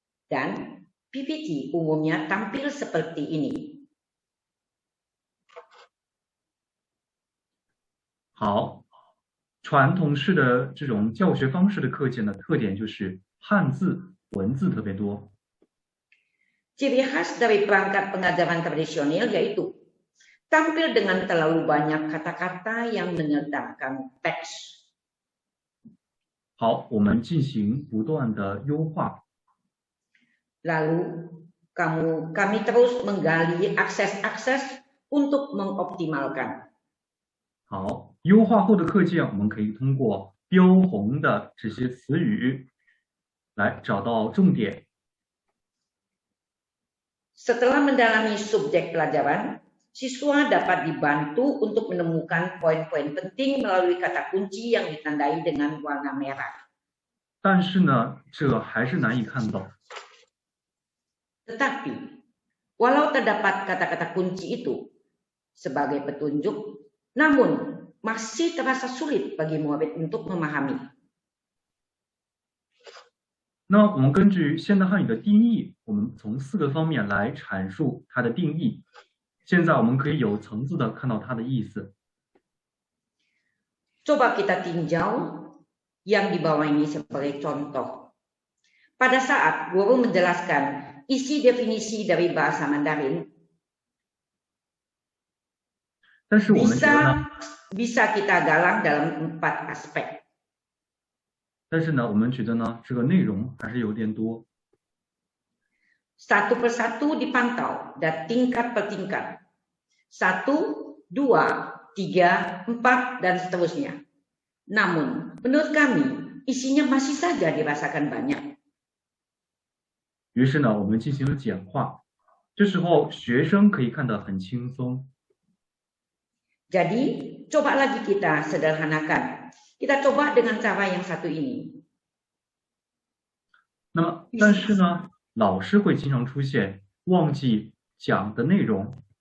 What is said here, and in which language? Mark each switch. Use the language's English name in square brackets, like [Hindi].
[Indonesian] Dan PPT umumnya tampil seperti ini. [Chinese] 好，传统式的这种教学方式的课件的特点就是汉字文字特别多。 [Indonesian] Ciri khas dari perangkat pengajaran tradisional yaitu tampil dengan terlalu banyak kata-kata yang menyertakan teks. [Chinese] 好，我们进行不断的优化。 [Indonesian] Lalu kami terus menggali akses-akses untuk mengoptimalkan. [Chinese] 好，优化后的课件我们可以通过标红的这些词语，来找到重点。 [Indonesian] Setelah mendalami subjek pelajaran, siswa dapat dibantu untuk menemukan poin-poin penting melalui kata kunci yang ditandai dengan warna merah. [Chinese] 但是呢，这还是难以看懂。 [Indonesian] Tetapi, walau terdapat kata-kata kunci itu sebagai petunjuk, namun masih terasa sulit bagi murid untuk memahami. [Chinese] 那我们根据现代汉语的定义，我们从4个方面来阐述它的定义。现在我们可以有层次的看到它的意思。 [Indonesian] Coba kita tinjau yang di bawah ini sebagai contoh. Pada saat guru menjelaskan isi definisi dari bahasa Mandarin, [Chinese] 但是我们觉得呢， [Indonesian] bisa kita galang dalam 4 aspek. [Chinese] 但是呢，我们觉得呢，这个内容还是有点多。 [Indonesian] Satu persatu dipantau dan tingkat per tingkat. 1, 2, 3, 4, dan seterusnya. Namun, menurut kami, isinya masih saja dirasakan banyak. [Chinese] 于是呢，我们进行了简化。这时候学生可以看得很轻松。 [Indonesian] Jadi, coba lagi kita sederhanakan. Kita coba dengan cara yang satu ini. [Chinese] 那么，但是呢，老师会经常出现忘记讲的内容。